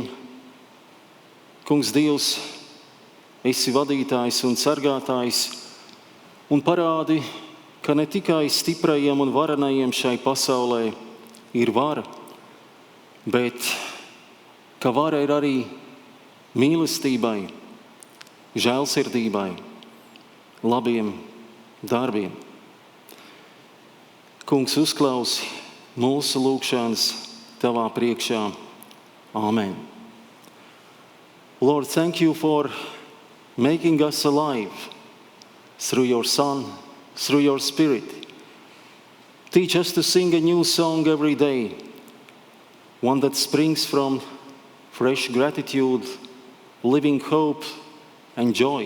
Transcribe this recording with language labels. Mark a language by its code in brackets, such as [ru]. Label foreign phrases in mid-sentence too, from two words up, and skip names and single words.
[lv] Kungs, Dievs, esi vadītājs un sargātājs un parādi, ka ne tikai stiprajiem un varenajiem šai pasaulē ir vara, bet ka vara ir arī mīlestībai, žēlsirdībai, labiem darbiem. Kungs, uzklausi mūsu lūgšanas tavā priekšā. Amen. [en] Lord, thank you for making us alive through your Son, through your Spirit. Teach us to sing a new song every day, one that springs from fresh gratitude, living hope, and joy.